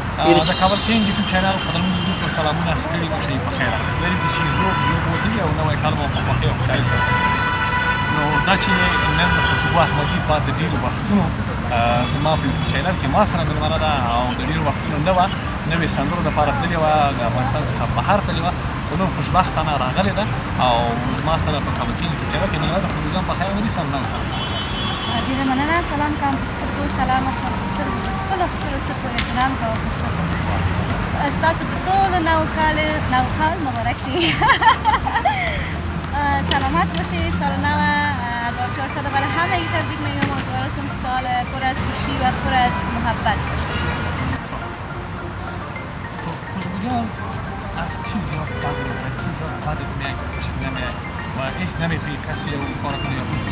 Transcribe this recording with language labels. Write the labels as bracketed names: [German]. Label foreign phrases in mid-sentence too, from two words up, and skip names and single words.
[Pashto] دا کابل کینگ یوټیوب چینل قدرمن لیدونکو سلامونه ستړي مشئ په خیر لري چې روغ جوړ اوسئ او نوی کال مو په خوښۍ او خوشحالۍ سره نو دا چې نن د خوشبو احمدي بعد د ډېرو وختونو زما په یوټیوب چینل کې ما سره مېلمانه ده او د ډېرو وختونو نه وه نوې سندرو دپاره تللې وه د افغانستان څخه بهر تللې وه خو نن خوشبختانه راغلې ده او زما سره په کابل کینګ یوټیوب چینل کې مېلمانه ده خوشبو جان په خیر ولې سلام ډېره مننه سلام کوم په سترګو سلامت په سترګو خپلو سترګو احترام کوم په سترګو ستاسو د ټولو نو کال مبارک شي [Persian] سلامت باشید سال نو 1400 برای همگی تبریک میگم امیدوارم سال پر از خوشی و پر از محبت باشه خوشبو جان از چی زیاد بدت میاد که خوشت نمیاد و هیچ نمیتونی کسی رو کار کنی یا کنی